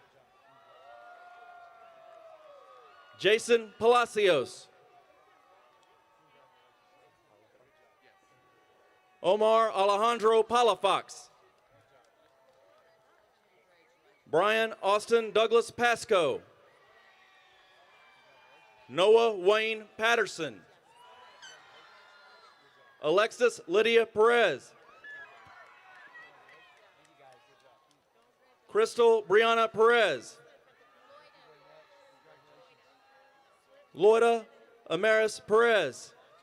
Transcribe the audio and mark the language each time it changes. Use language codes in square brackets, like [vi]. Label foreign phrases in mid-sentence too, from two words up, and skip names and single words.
[en] Jason Palacios. Omar Alejandro Palafox. Brian Austin Douglas Pasco. Noah Wayne Patterson. Alexis Lydia Perez. Crystal Brianna Perez. Loida Amaris Perez.